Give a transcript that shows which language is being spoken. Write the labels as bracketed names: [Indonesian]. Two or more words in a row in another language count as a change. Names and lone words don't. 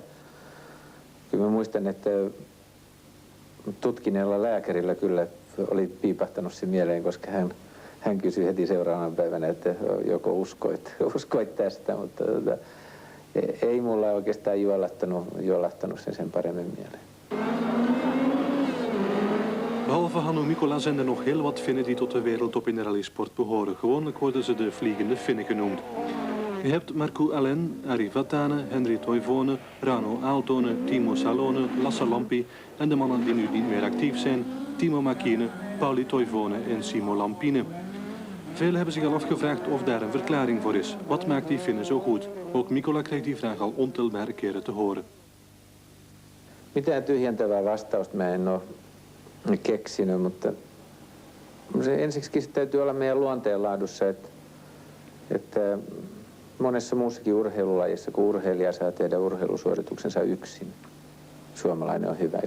[Finnish] Kyllä mä muistan, että tutkineella lääkärillä kyllä oli piipahtanut se mieleen, koska hän kysyi heti seuraavana päivänä, että joko uskoit tästä, mutta ei mulla oikeastaan juolahtanut sen paremmin mieleen. [Dutch] Behalve Hannu Mikkola zijn er nog heel wat Finnen die tot de wereldtop in de rallysport behoren. Gewoonlijk worden ze de vliegende Finnen genoemd. Je hebt Markku Alén, Ari Vatanen, Henri Toivonen, Rano Aaltonen, Timo Salonen, Lasse Lampi en de mannen die nu niet meer actief zijn, Timo Mäkinen, Pauli Toivonen en Simo Lampinen. Velen hebben zich al afgevraagd of daar een verklaring voor is. Wat maakt die Finnen zo goed? Ook Mikkola kreeg die vraag al ontelbare keren te horen. [Finnish] Mitään tyhjentävää vastausta mä en ole keksinyt, mutta se ensiksi se täytyy olla meidän luonteenlaadussa, että monessa muussakin urheilulajissa, kun urheilija saa tehdä urheilusuorituksensa yksin, suomalainen on hyvä.